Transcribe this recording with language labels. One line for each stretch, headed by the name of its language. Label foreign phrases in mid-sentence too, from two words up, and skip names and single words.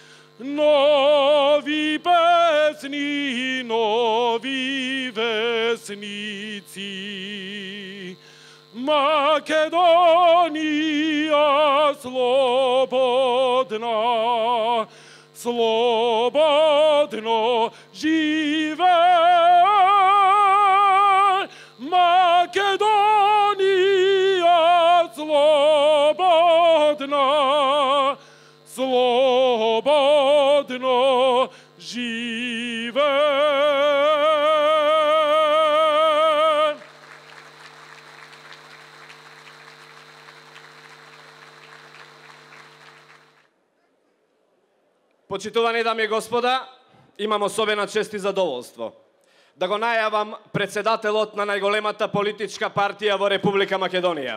Macedonian: Нови песни, нови вестници. Македония слободна, слободно живе. Македонија слободна, слободно живе. Почитувани дами и господа, имам особена чест и задоволство да го најавам председателот на најголемата политичка партија во Република Македонија.